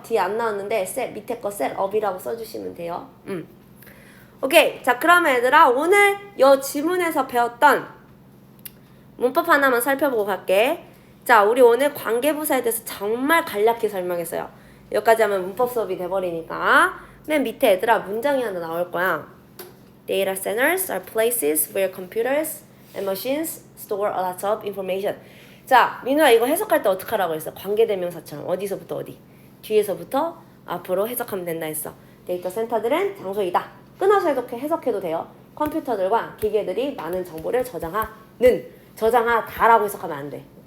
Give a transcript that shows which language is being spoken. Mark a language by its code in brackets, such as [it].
[ko] 뒤에 안 나왔는데 밑에 거 셋업이라고 써주시면 돼요. 오케이. 자, 그러면 얘들아 오늘 요 지문에서 배웠던 문법 하나만 살펴보고 갈게. 자, 우리 오늘 관계부사에 대해서 정말 간략히 설명했어요. 여기까지 하면 문법 수업이 돼버리니까 맨 밑에 얘들아 문장이 하나 나올 거야. [en] Data centers are places where computers and machines store a lot of information. [ko] 자, 민우야 이거 해석할 때 어떻게 하라고 했어? 관계대명사처럼 어디서부터 어디? 뒤에서부터 앞으로 해석하면 된다 했어. 데이터 센터들은 장소이다. 끊어서 해석해도 돼요. 컴퓨터들과 기계들이 많은 정보를 저장하다라고 해석하면 안 돼.